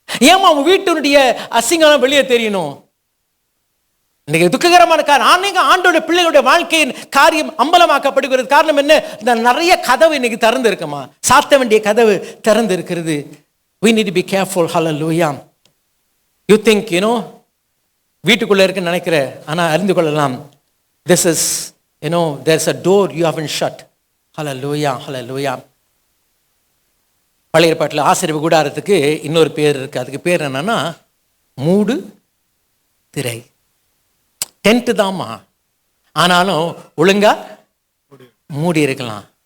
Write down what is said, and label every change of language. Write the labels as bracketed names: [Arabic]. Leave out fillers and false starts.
[Tamil] ஏமா உன் வீட்டுடைய அசிங்கம் வெளியே தெரியணும்? இன்னைக்கு துக்ககரமான காரணம், ஆண்டோட பிள்ளைகளுடைய வாழ்க்கையின் காரியம் அம்பலமாக்கப்படுகிறது. காரணம் என்ன? இந்த நிறைய கதவு இன்னைக்கு திறந்து இருக்குமா, சாத்த வேண்டிய கதவு திறந்து இருக்கிறது. [English] We need to be careful. Hallelujah. You think, [Tamil] வீட்டுக்குள்ள இருக்குன்னு நினைக்கிற, ஆனா அறிந்து கொள்ளலாம், [English] this is, there's a door you haven't shut. Hallelujah. [Tamil] பழைய ஏற்பாட்டில் ஆசரிப்பு கூடாரத்துக்கு இன்னொரு பேர் இருக்கு. அதுக்கு பேர் என்னன்னா மூடு திரை. டென்ட் தான்மா, ஆனாலும் ஒழுங்கா மூடி இருக்கலாம்.